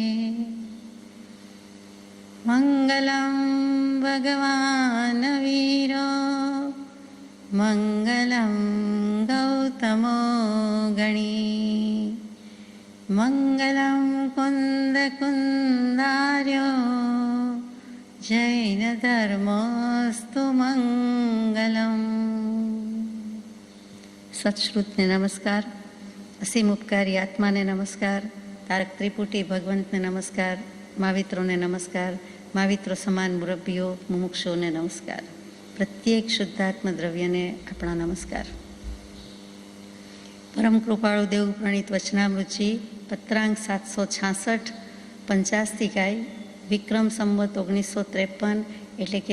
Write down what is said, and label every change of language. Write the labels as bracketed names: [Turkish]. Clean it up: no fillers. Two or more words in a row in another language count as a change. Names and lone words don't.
[Sanskrit] मंगलम भगवान वीरो मंगलम गौतमो गणी मंगलम कुंद कुंदार्यो जैन धर्मोस्तु मंगलम। [Gujarati] સત્શ્રુતને નમસ્કાર, અસીમ ઉપકારી આત્માને નમસ્કાર, તારક ત્રિપુટી ભગવંતને નમસ્કાર, મહાવિત્રોને નમસ્કાર, महाविત્રો સમાન મુરબ્બીઓ મુમુક્ષુઓને નમસ્કાર, પ્રત્યેક શુદ્ધાત્મ દ્રવ્યને આપણા નમસ્કાર। પરમ કૃપાળુ દેવ પ્રણીત વચનામૃતજી પત્રાંક 766 પંચાસ્તિકાય વિક્રમ સંવત 1953 એટલે કે